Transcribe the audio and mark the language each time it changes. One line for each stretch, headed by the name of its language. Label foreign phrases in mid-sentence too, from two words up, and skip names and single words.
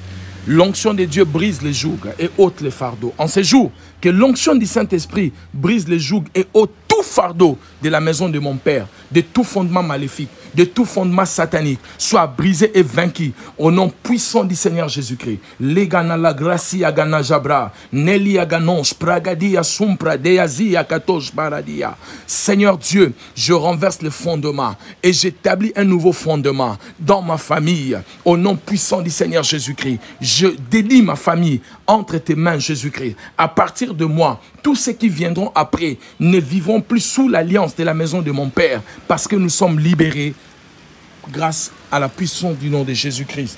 French: L'onction de Dieu brise les jougs et ôte les fardeaux. En ces jours, que l'onction du Saint-Esprit brise les jougs et ôte tout fardeau de la maison de mon Père, de tout fondement maléfique, de tout fondement satanique, soit brisé et vaincu au nom puissant du Seigneur Jésus-Christ. Legana la gracia gana jabra, nelia ganonch, pragadia sumpra, deazia katosh baradia. Seigneur Dieu, je renverse le fondement et j'établis un nouveau fondement dans ma famille. Au nom puissant du Seigneur Jésus-Christ, je délie ma famille entre tes mains, Jésus-Christ. À partir de moi, tous ceux qui viendront après ne vivront plus sous l'alliance de la maison de mon Père parce que nous sommes libérés grâce à la puissance du nom de Jésus-Christ.